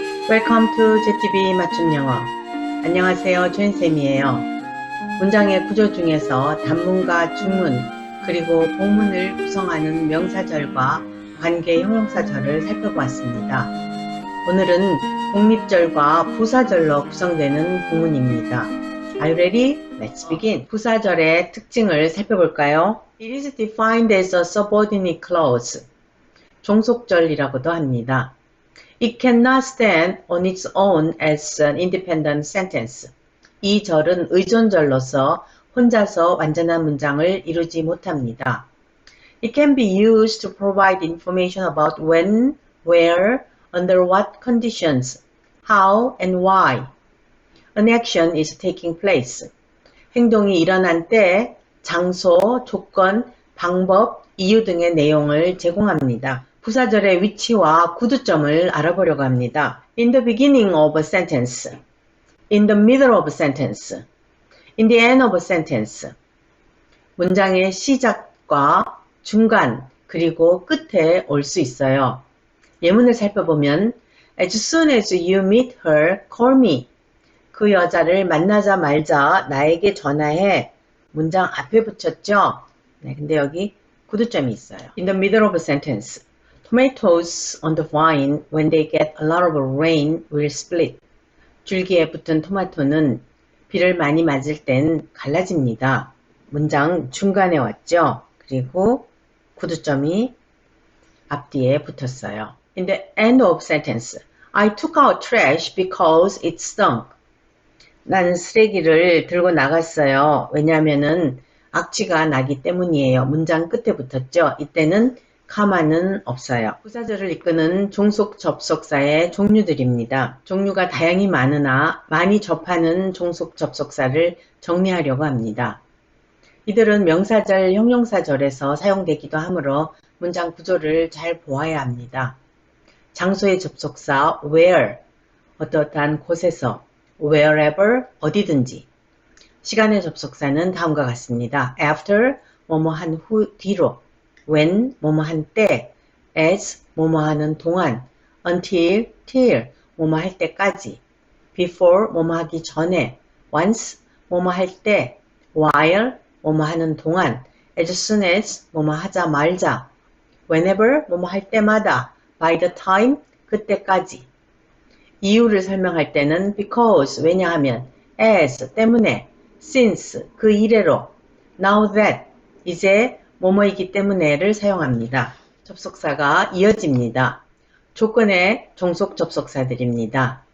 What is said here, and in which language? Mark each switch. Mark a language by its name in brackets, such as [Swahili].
[English] Welcome to JTB [Korean] 맞춤 영어. 안녕하세요, 조인쌤이에요. 문장의 구조 중에서 단문과 중문, 그리고 복문을 구성하는 명사절과 관계 형용사절을 살펴보았습니다. 오늘은 독립절과 부사절로 구성되는 구문입니다. [English] Are you ready? Let's begin. [Korean] 부사절의 특징을 살펴볼까요? [English] It is defined as a subordinate clause. [Korean] 종속절이라고도 합니다. [English] It cannot stand on its own as an independent sentence. [Korean] 이 절은 의존절로서 혼자서 완전한 문장을 이루지 못합니다. [English] It can be used to provide information about when, where, under what conditions, how, and why an action is taking place. [Korean] 행동이 일어난 때, 장소, 조건, 방법, 이유 등의 내용을 제공합니다. 부사절의 위치와 구두점을 알아보려고 합니다. [English] In the beginning of a sentence, in the middle of a sentence, in the end of a sentence. [Korean] 문장의 시작과 중간, 그리고 끝에 올 수 있어요. 예문을 살펴보면 [English] As soon as you meet her, call me. [Korean] 그 여자를 만나자마자 나에게 전화해. 문장 앞에 붙였죠? 네, 근데 여기 구두점이 있어요. [English] In the middle of a sentence. Tomatoes on the vine, when they get a lot of rain, will split. [Korean] 줄기에 붙은 토마토는 비를 많이 맞을 땐 갈라집니다. 문장 중간에 왔죠? 그리고 구두점이 앞뒤에 붙었어요. [English] In the end of sentence, I took out trash because it stunk. [Korean] 나는 쓰레기를 들고 나갔어요. 왜냐하면은 악취가 나기 때문이에요. 문장 끝에 붙었죠? 이때는 카마는 없어요. 부사절을 이끄는 종속 접속사의 종류들입니다. 종류가 다양히 많으나 많이 접하는 종속 접속사를 정리하려고 합니다. 이들은 명사절, 형용사절에서 사용되기도 하므로 문장 구조를 잘 보아야 합니다. 장소의 접속사 where, 어떠한 곳에서, wherever, 어디든지. 시간의 접속사는 다음과 같습니다. after, 뭐뭐 한 후, 뒤로. when, 뭐뭐 한 때. as, 뭐뭐 하는 동안. until, till, 뭐뭐 할 때까지. before, 뭐뭐 하기 전에. once, 뭐뭐 할 때. while, 뭐뭐 하는 동안. [English] as soon as, [Korean] 뭐뭐 하자 말자. whenever, 뭐뭐 할 때마다. [English] by the time, 그때까지. [Korean] 이유를 설명할 때는 because, 왜냐하면, as, 때문에, since, 그 이래로, [English] now that, [Korean] 이제 뭐뭐이기 때문에를 사용합니다. 접속사가 이어집니다. 조건의 종속 접속사들입니다.